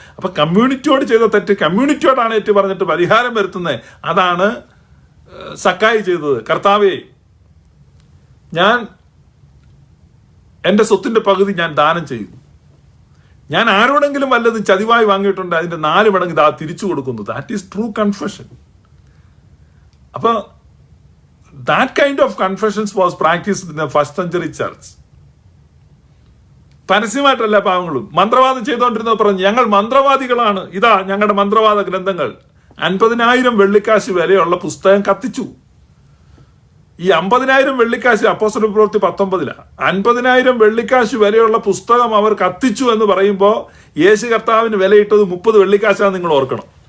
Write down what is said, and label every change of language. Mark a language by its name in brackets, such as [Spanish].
[Malayalam] അപ്പൊ കമ്മ്യൂണിറ്റിയോട് ചെയ്ത തെറ്റ് കമ്മ്യൂണിറ്റിയോടാണ് ഏറ്റു പറഞ്ഞിട്ട് പരിഹാരം വരുത്തുന്നത്. അതാണ് സക്കായി ചെയ്തത്. കർത്താവേ, ഞാൻ എൻ്റെ സ്വത്തിന്റെ പകുതി ഞാൻ ദാനം ചെയ്യുന്നു. ഞാൻ ആരോടെങ്കിലും വല്ലതും ചതിവായി വാങ്ങിയിട്ടുണ്ട്, അതിന്റെ 4 മടങ്ങ് തിരിച്ചു കൊടുക്കുന്നു. [English] That is true confession. അപ്പൊ that kind of confessions was practiced in the first century church. [Malayalam] പരസ്യമായിട്ടല്ല പാവങ്ങളും മന്ത്രവാദം ചെയ്തുകൊണ്ടിരുന്നവർ പറഞ്ഞു, ഞങ്ങൾ മന്ത്രവാദികളാണ്, ഇതാ ഞങ്ങളുടെ മന്ത്രവാദ ഗ്രന്ഥങ്ങൾ. 50,000 വെള്ളിക്കാശ് വിലയുള്ള പുസ്തകം കത്തിച്ചു. ഈ 50,000 വെള്ളിക്കാശ് അപ്പോസ്തല പ്രവൃത്തി 19 50,000 വെള്ളിക്കാശ് വിലയുള്ള പുസ്തകം അവർ കത്തിച്ചു എന്ന് പറയുമ്പോൾ യേശു കർത്താവിന് വിലയിട്ടത് 30 വെള്ളിക്കാശാണ്. നിങ്ങൾ ഓർക്കണം.